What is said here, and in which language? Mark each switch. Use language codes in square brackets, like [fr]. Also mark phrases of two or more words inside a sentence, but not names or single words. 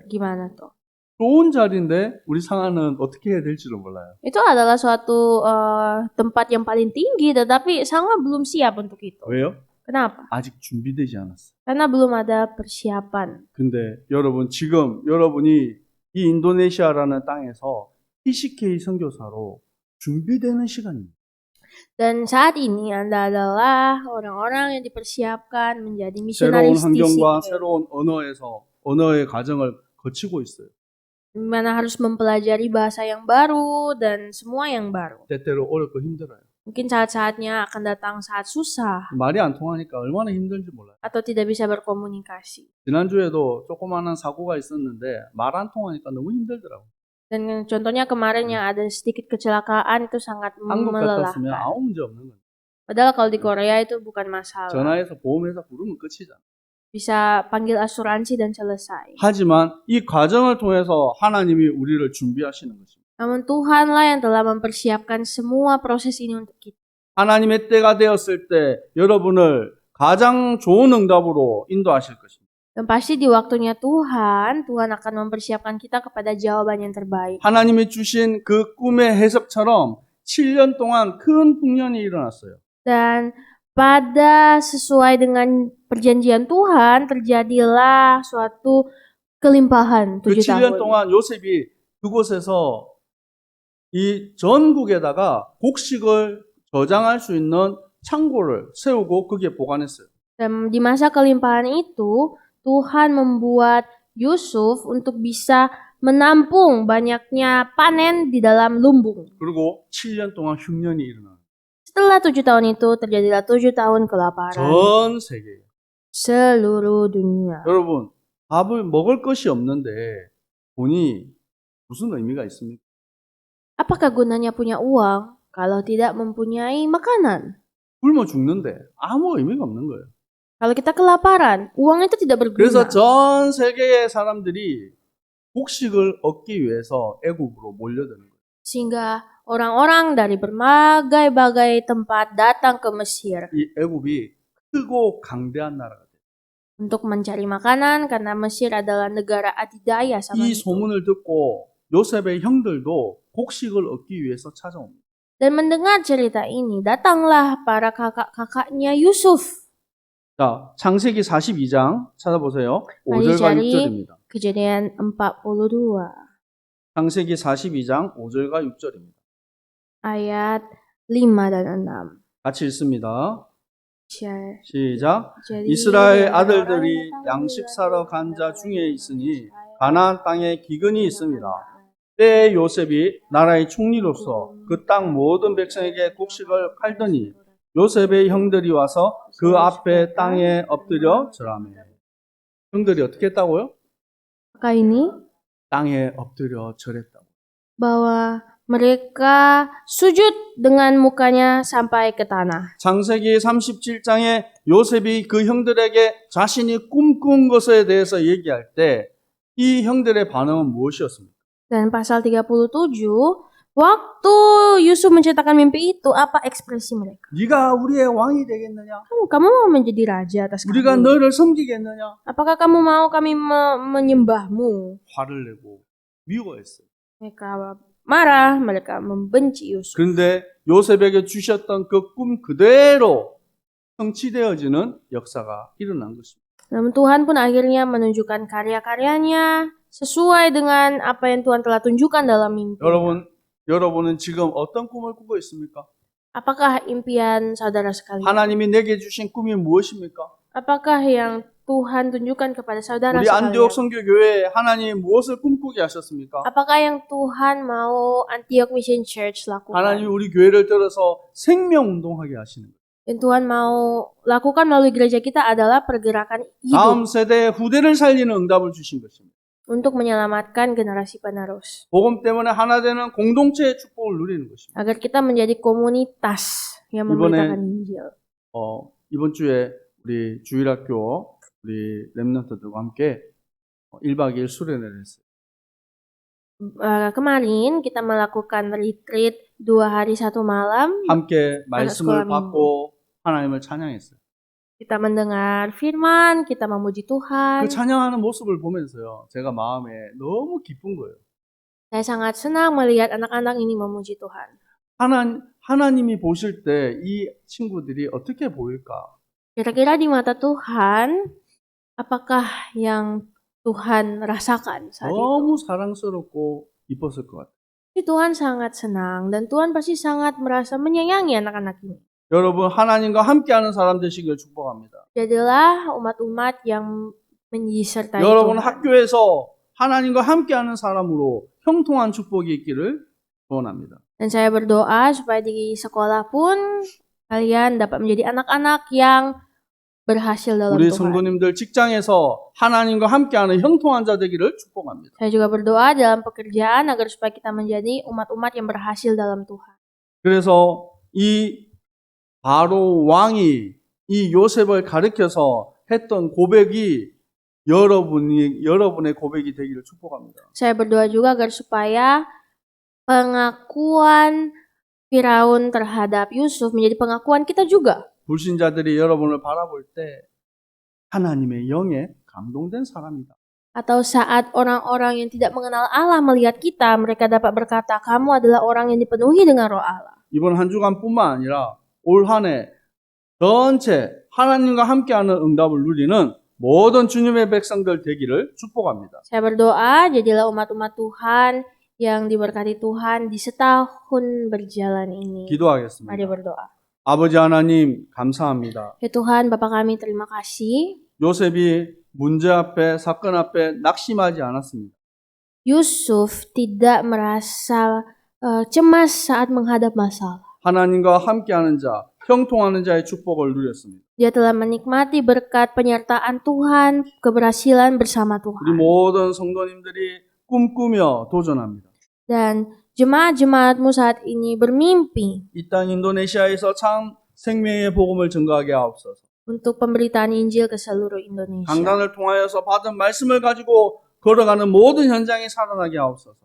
[id] Gimana tuh? [ko] 좋은 자리인데 우리 상하는 어떻게 해야 될지를 몰라요. [id] Itu adalah suatu tempat yang paling tinggi, tetapi Sangwa belum siap untuk itu. [ko] 왜요? [id] Kenapa? [ko] 아직 준비되지 않았어요. [id] Karena belum ada persiapan. [ko] 근데 여러분 지금 여러분이 이 인도네시아라는 땅에서 TCK 선교사로 준비되는 시간입니다. [id] Dan saat ini Anda adalah orang-orang yang dipersiapkan menjadi [ko] 새로운 [id] misionaris di [ko] 환경과 [id] sini. [ko] 새로운 언어의 과정을 거치고 있어요. [id] Di mana harus mempelajari bahasa yang baru dan semua yang baru. [ko] 때때로 어렵고 힘들어요. [id] Mungkin saat-saatnya akan datang saat susah [ko] 말이 안 통하니까 얼마나 힘든지 몰라요. [id] atau tidak bisa berkomunikasi. [ko] 지난주에도 조그마한 사고가 있었는데 말 안 통하니까 너무 힘들더라고요. [id] Dan contohnya kemarin yang ada sedikit kecelakaan itu sangat [ko] 한국 같았으면 [id] melelahkan. [ko] 아무 문제 없는 거예요. [id] Padahal kalau di Korea itu bukan masalah. [ko] 전화해서 보험회사 부르면 끝이잖아요. [id] Bisa panggil asuransi dan selesai. [ko] 하지만 이 과정을 통해서 하나님이 우리를 준비하시는 것입니다. [id] Namun Tuhanlah yang telah mempersiapkan semua proses ini untuk kita. [ko] 하나님의 때가 되었을 때 여러분을 가장 좋은 응답으로 인도하실 것입니다. [id] Dan pasti di waktunya Tuhan akan mempersiapkan kita kepada jawaban yang terbaik. [ko] 하나님이 주신 그 꿈의 해석처럼 7년 동안 큰 풍년이 일어났어요. [id] Dan pada sesuai dengan perjanjian Tuhan terjadilah suatu kelimpahan [ko] 그 7 7년 [id] tahun. [ko] 동안 요셉이 그곳에서 이 전국에다가 곡식을 저장할 수 있는 창고를 세우고 거기에 보관했어요. [id] Dan di masa kelimpahan itu Tuhan membuat Yusuf untuk bisa menampung banyaknya panen di dalam lumbung. [ko] 그리고 7년 동안 흉년이 일어나요. [id] Setelah 7 tahun itu terjadilah 7 tahun kelaparan [ko] 전 세계에. [id] seluruh dunia. [ko] 여러분, 밥을 먹을 것이 없는데 돈이 무슨 의미가 있습니까? [id] Apakah gunanya punya uang kalau tidak mempunyai makanan? [ko] 굶어 죽는데 아무 의미가 없는 거예요. [id] Kalau kita kelaparan, uang itu tidak [ko] 그래서 [id] berguna. [ko] 전 세계의 사람들이 곡식을 얻기 위해서 애굽으로 몰려드는 거예요. [id] Sehingga orang-orang dari berbagai-bagai tempat datang ke Mesir [ko] 이 애굽이 크고 강대한 나라가 돼요. [id] untuk mencari makanan karena Mesir adalah negara adidaya sama [ko] 이 [id] itu. [ko] 소문을 듣고 요셉의 형들도 곡식을 얻기 위해서 찾아옵니다. [id] Dan mendengar cerita ini, datanglah para kakak-kakaknya Yusuf. [ko] 자, 창세기 42장 찾아보세요. [id] Mari [ko] 5절과 [id] cari [ko] 6절입니다. [id] Kejadian 42 [ko] 창세기 42장 5절과 6절입니다. [id] ayat 5 dan 6. [ko] 같이 읽습니다. Share. 시작. [id] Jadi, [ko] 이스라엘 [id] di antara orang [ko] 아들들이 [id] yang datang [ko] 양식 [id] dari [ko] 사러 [id] Israel [ko] 간 자 중에 있으니 [id] Israel [ko] 가나안 땅에 기근이 있습니다. 때에 요셉이 나라의 총리로서 그 땅 모든 백성에게 곡식을 팔더니 요셉의 형들이 와서 그 앞에 땅에 엎드려 절하매. 형들이 어떻게 했다고요? [id] Apakah ini [ko] 땅에 엎드려 절했다고. [id] bahwa mereka sujud dengan mukanya sampai ke tanah. [ko] 창세기 37장에 요셉이 그 형들에게 자신이 꿈꾼 것에 대해서 얘기할 때 이 형들의 반응은 무엇이었습니까? [id] Dan pasal 37, waktu Yusuf menceritakan mimpi itu, apa ekspresi mereka? [ko] 네가 우리의 왕이 되겠느냐? [id] Kamu mau menjadi raja atas [ko] 우리가 [id] kami? [ko] 너를 섬기겠느냐? [id] Apakah kamu mau kami menyembahmu? [ko] 화를 내고 미워했어요. [id] Mereka marah, mereka membenci Yusuf. [ko] 그런데 요셉에게 주셨던 그 꿈 그대로 성취되어지는 역사가 일어난 것입니다. [id] Namun Tuhan pun akhirnya menunjukkan karya-karyanya sesuai dengan apa yang Tuhan telah tunjukkan dalam mimpi. [ko] 여러분은 지금 어떤 꿈을 꾸고 있습니까? [id] Apakah impian saudara sekalian? [ko] 하나님이 내게 주신 꿈이 무엇입니까? [id] Apakah yang Tuhan tunjukkan kepada saudara [ko] 우리 안디옥 [id] sekalian? [ko] 선교교회에 하나님 무엇을 꿈꾸게 하셨습니까? [id] Apakah yang Tuhan mau [en] Antioch Mission Church [ko] 하나님이 [id] lakukan? [ko] 우리 교회를 들어서 생명운동하게 하시는 거예요. [id] Yang Tuhan mau lakukan melalui gereja kita adalah pergerakan [ko] 다음 [id] hidup [ko] 세대의 후대를 살리는 응답을 주신 것입니다. [id] untuk menyelamatkan generasi penerus. [ko] 복음 때문에 하나 되는 공동체의 축복을 누리는 것입니다. [id] Agar kita menjadi komunitas yang memberitakan Injil. [ko] 이번 주에 우리 주일학교 우리 렘넌트들과 함께 1박 2일 수련회를 했어요. [id] Kemarin kita melakukan retreat 2 hari 1 malam. [ko] 함께 말씀을 [id] sekolah [ko] 받고 하나님을 찬양했어요. [id] Kita mendengar firman, kita memuji Tuhan. [ko] 그 찬양하는 모습을 보면서요, 제가 마음에 너무 기쁜 거예요. [id] Saya sangat senang melihat anak-anak ini memuji Tuhan. [ko] 하나님이 보실 때 이 친구들이 어떻게 보일까? [id] Kira-kira di mata Tuhan, apakah yang Tuhan rasakan saat itu? [ko] 너무 사랑스럽고 이뻤을 것 같아요. [id] Tuhan sangat senang dan Tuhan pasti sangat merasa menyayangi anak-anak ini. [ko] 여러분, 하나님과 함께하는 사람 되시길 축복합니다. [id] Jadilah umat-umat yang menyisertai [ko] 여러분 [id] Tuhan. [ko] 학교에서 하나님과 함께하는 사람으로 형통한 축복이 있기를 소원합니다. [id] Dan saya berdoa supaya di sekolah pun kalian dapat menjadi anak-anak yang berhasil dalam [ko] 우리 [id] Tuhan. [ko] 성도님들 직장에서 하나님과 함께하는 형통한 자 되기를 축복합니다. [id] Saya juga berdoa dalam pekerjaan agar supaya kita menjadi umat-umat yang berhasil dalam Tuhan. [ko] 그래서 이 바로 왕이 이 요셉을 가리켜서 했던 고백이 여러분의 고백이 되기를 축복합니다. [id] Saya berdoa juga agar supaya pengakuan Firaun terhadap Yusuf menjadi pengakuan kita juga. [ko] 불신자들이 여러분을 바라볼 때 하나님의 영에 감동된 사람이다. [id] Atau saat orang-orang yang tidak mengenal Allah melihat kita, mereka dapat berkata, kamu adalah orang yang dipenuhi dengan roh Allah. [ko] 이번 한 주간뿐만 아니라 올 한 해 전체 하나님과 함께하는 응답을 누리는 모든 주님의 백성들 되기를 축복합니다. [id] Saya berdoa, jadilah umat-umat Tuhan yang diberkati Tuhan di setahun berjalan ini. Mari [ko] 기도하겠습니다. [id] berdoa. [ko] 아버지 하나님 감사합니다. [id] Ya Tuhan, Bapa kami terima kasih. [ko] 요셉이 문제 앞에 사건 앞에 낙심하지 않았습니다. [id] Yusuf tidak merasa cemas saat menghadap masalah. [ko] 하나님과 함께하는 자, 형통하는 자의 축복을 누렸습니다. [id] Dia telah menikmati berkat penyertaan Tuhan, keberhasilan bersama [ko] 우리 [id] Tuhan. [ko] 모든 성도님들이 꿈꾸며 도전합니다. [id] Dan jemaat-jemaatmu saat ini bermimpi [ko] 이 땅 인도네시아에서 참 생명의 복음을 증거하게 하옵소서. [id] untuk pemberitaan Injil ke seluruh Indonesia. [ko] 강단을 통하여서 받은 말씀을 가지고 걸어가는 모든 현장이 살아나게 하옵소서.